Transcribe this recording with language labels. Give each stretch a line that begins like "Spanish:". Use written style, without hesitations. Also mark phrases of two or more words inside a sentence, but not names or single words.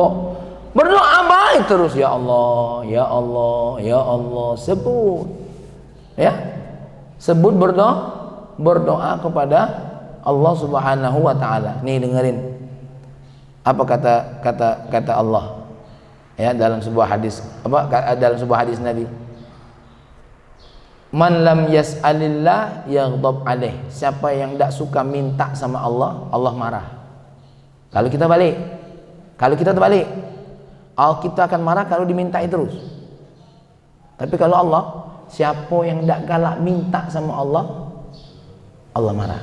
Indonesian: Berdoa baik terus, ya Allah, ya Allah, ya Allah, sebut, ya, sebut berdoa kepada Allah
Arabic: سبحانه وتعالى.
Indonesian: Nih dengerin apa kata Allah, ya, dalam sebuah hadis, dalam sebuah hadis Nabi.
Arabic: من لم يسأل الله يغضب عليه.
Indonesian: Siapa yang tidak suka minta sama Allah, Allah marah. Kalau kita terbalik, kita akan marah kalau dimintai terus. Tapi kalau Allah, siapa yang tidak galak minta sama Allah, Allah marah.